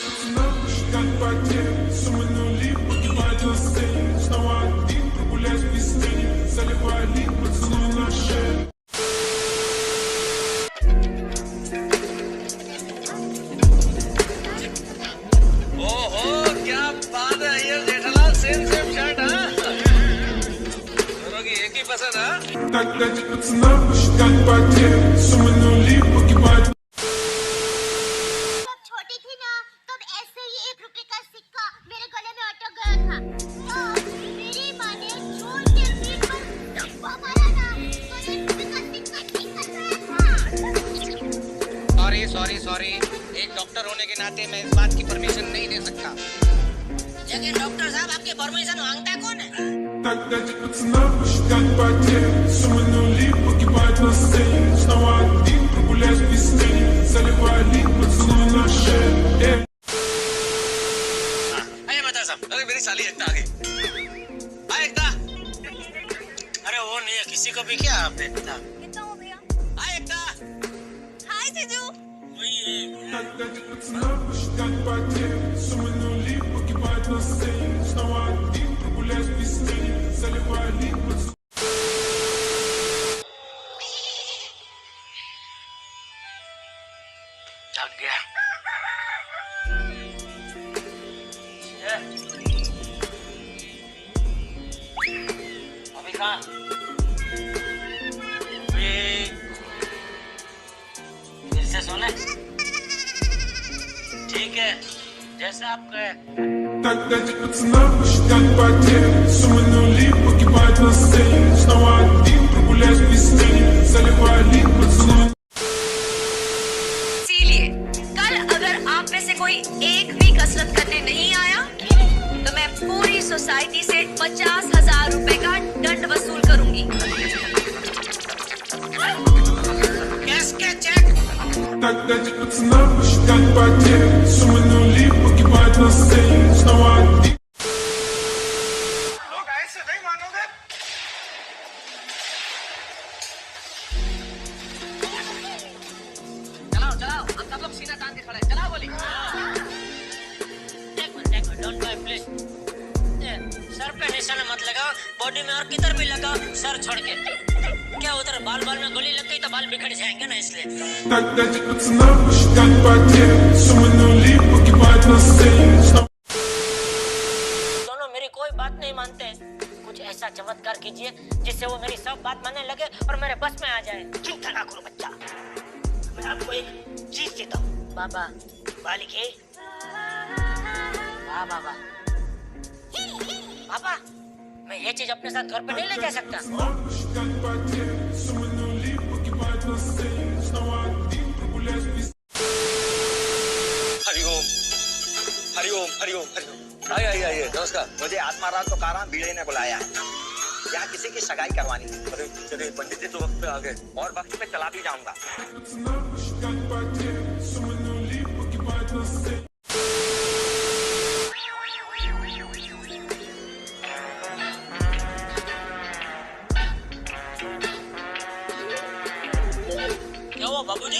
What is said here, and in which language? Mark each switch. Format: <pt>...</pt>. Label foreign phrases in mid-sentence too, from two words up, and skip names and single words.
<ru>Как потеря, суманули, погибать на сцене. Снова один, прогуляюсь без тени. Заливай лик, поцелуй на шею.</ru> <hi>ओहो क्या बात है ये जेठालाल</hi> <en>same shirt</en> <hi>हाँ दोनों की एक ही पसंद हाँ</hi> <ru>Так дайте пацанам посчитать потери. Суманули, погибать.</ru> <hi>छोटी थी ना तब ऐसे ही 1 रुपए का सिक्का मेरे गले में अटक गया था तो मेरी माँ ने जोर के पीठ पर धक्का मारा ना तो 1 रुपए का सिक्का निकल गया था। सॉरी एक डॉक्टर होने के नाते मैं इस बात की परमिशन नहीं दे सकता। लेकिन डॉक्टर साहब आपकी परमिशन मांगता कौन है?</hi> <ru>Так дайте пацанам посчитать потери. Суманули, погибать на сцене. Снова один, прогуляюсь без тени. Заливай лик, поцелуй на шею.</ru> <hi>अरे बता साहब, अरे मेरी साली एकता आ गई। हाय एकता। अरे वो नहीं है किसी को भी क्या आप एकता। कितना हो भैया? हाय एकता। हाय जीजू।</hi> <ru>Так дайте пацанам посчитать потери. Суманули, погибать на сцене. Снова один, прогуляюсь без тени. Заливай лик, поцелуй.</ru> <hi>जग गया। अभी कहाँ? फिर से सोने? ठीक है, जैसा आप कहे।</hi> <ru>Так дайте пацанам посчитать потери. Суманули, погибать на сцене. Снова один, прогуляюсь без тени. Заливай лик, поцелуй.</ru> <hi>इसीलिए कल अगर आप में से कोई एक भी कसरत करने नहीं आया तो मैं पूरी सोसाइटी से 50,000 रुपए का दंड वसूल करूंगी। कैश के चेक।</hi> <ru>Так дайте пацанам посчитать потери. Суманули, погибать на сцене. Снова один.</ru> <hi>लोग ऐसे नहीं मानोगे। चलाओ, अब सब लोग सीना तान के खड़े। चलाओ बोली। देखो,</hi> <en>don't go please.</en> <hi>सर पे निशाना मत लगाओ, बॉडी में और किधर भी लगाओ, सर छोड़ के। क्या उधर बाल में गोली लग गई तो बाल बिखर जाएंगे ना इसलिए।</hi> <ru>Так дайте пацанам посчитать потери. Суманули, погибать на сцене.</ru> <hi>दोनों मेरी कोई बात नहीं मानते। कुछ ऐसा चमत्कार कीजिए जिससे वो मेरी सब बात मानने लगे और मेरे बस में आ जाए। चिंता ना करो बच्चा, मैं आपको एक चीज देता हूँ। बाबा बालिके बाबा पापा, मैं ये चीज अपने साथ घर पे नहीं ले जा सकता।</hi> <ru>Посчитать потери. Суманули, погибать на сцене. Снова один, прогуляюсь без.</ru> <hi>हरिओम हरिओम हरिओम हरिओम आइए नमस्कार। मुझे आत्माराम तो कारा बीड़े ने बुलाया है, यहाँ किसी की सगाई करवानी। अरे चलिए पंडित जी तो वक्त पे आ गए। और वक्त पे चला भी जाऊंगा।</hi> <ru>Пацанам посчитать потери. Суманули, погибать на сцене.</ru> <hi>क्या हुआ बाबूजी?</hi>